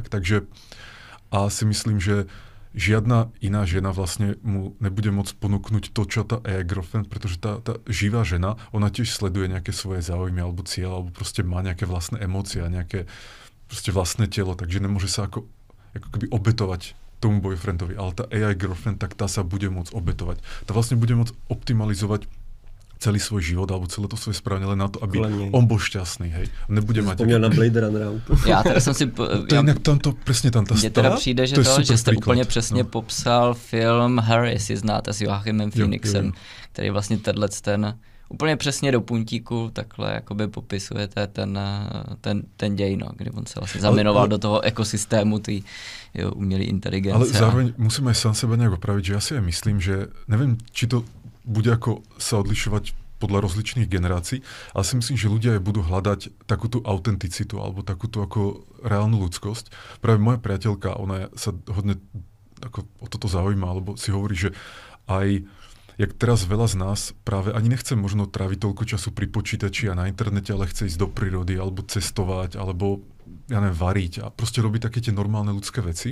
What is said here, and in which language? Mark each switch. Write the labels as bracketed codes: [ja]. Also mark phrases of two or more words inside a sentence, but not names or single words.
[sk] Takže a si myslím, že žiadna iná žena vlastne mu nebude môcť ponúknuť to, čo tá [en] AI girlfriend, [sk] pretože tá živá žena, ona tiež sleduje nejaké svoje záujmy alebo cieľ, alebo proste má nejaké vlastné emócie a nejaké proste vlastné telo, takže nemôže sa ako keby obetovať tomu boyfriendovi. Ale tá [en] AI girlfriend, [sk] tak tá sa bude môcť obetovať. Tá vlastne bude môcť optimalizovať celý svoj život alebo celé to svoje správanie len na to, aby on bol šťastný, hej. Nebude mať... [cs] Spomněl na Blade Runnera. Já teda jsem si... Přesně tam ta mně teda přijde, že že jste úplně přesně popsal film Her, jestli znáte s Joachimem Phoenixem, který vlastně ten úplně přesně do puntíku takhle jakoby popisujete ten děj, no, kdy on se vlastně zaminoval do toho ekosystému té umělé inteligence. [sk] Ale zároveň musím aj sám seba nejak opraviť, že ja si aj myslím, že neviem, či to bude ako sa odlišovať podľa rozličných generácií, ale si myslím, že ľudia aj budú hľadať takúto autenticitu alebo takúto ako reálnu ľudskosť. Práve moja priateľka, ona sa hodne ako o toto zaujíma, alebo si hovorí, že aj jak teraz veľa z nás práve ani nechce možno tráviť toľko času pri počítači a na internete, ale chce ísť do prírody, alebo cestovať, alebo ja neviem, variť a proste robiť také tie normálne ľudské veci.